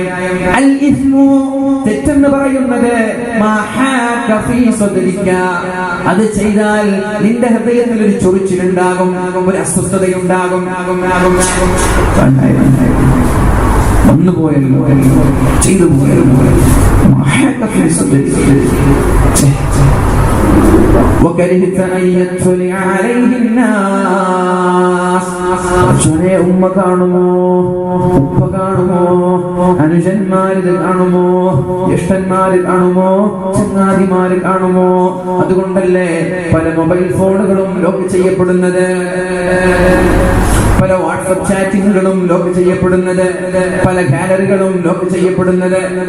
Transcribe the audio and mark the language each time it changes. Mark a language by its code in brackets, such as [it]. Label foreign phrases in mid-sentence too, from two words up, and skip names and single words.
[ml] അൽ ഇസ്മു, തെറ്റെന്ന് പറയുന്നത് [ar] ما حاك في صدرك, [ml] അത് ചെയ്താൽ നിന്റെ ഹൃദയത്തിൽ ഒരു ചൊറിച്ചിലുണ്ടാകും, ഒരു അസ്വസ്ഥതയുണ്ടാകും. വന്നുപോയല്ലോ, ചെയ്തു പോയല്ലോ. [ar] وكرهت أن يطلع عليه الناس, [ml] ഉമ്മ കാണുമോ, ഉപ്പ കാണുമോ, അനുജന്മാരിൽ കാണുമോ, ജ്യേഷ്ഠന്മാരിൽ കാണുമോ, ചങ്ങാതിമാരിൽ കാണുമോ? അതുകൊണ്ടല്ലേ പല മൊബൈൽ ഫോണുകളും ലോക്ക് ചെയ്യപ്പെടുന്നത്, പല വാട്സ്ആപ്പ് ചാറ്റിങ്ങുകളും ലോക്ക് ചെയ്യപ്പെടുന്നത്, പല ഗാലറികളും ലോക്ക് ചെയ്യപ്പെടുന്നത്.